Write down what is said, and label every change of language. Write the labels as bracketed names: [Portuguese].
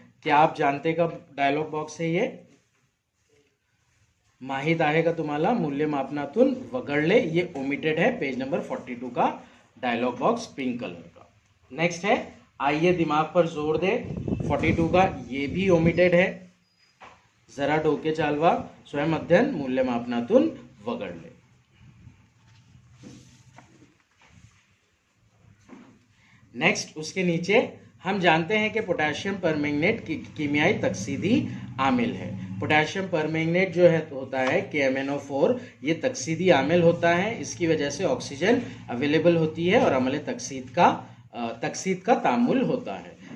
[Hindi] क्या आप जानते कब डायलॉग बॉक्स है ये? [Marathi] माहित आहे का तुम्हाला मूल्यमापनातून वगळले, [Hindi] ये ओमिटेड है पेज नंबर 42 का डायलॉग बॉक्स पिंक कलर का। नेक्स्ट है आइए दिमाग पर जोर दे, 42 का ये भी ओमिटेड है। [Marathi] जरा डोके चालवा स्वयं अध्ययन मूल्यमापनातून वगळले. [Hindi] नेक्स्ट उसके नीचे हम जानते हैं कि पोटेशियम परमैंगनेट कीमियाई तकसीदी आमिल है. पोटेशियम परमैंगनेट जो है होता है KMnO4, ये तकसीदी आमिल होता है. इसकी वजह से ऑक्सीजन अवेलेबल होती है और अमल तकसीद का तामुल होता है.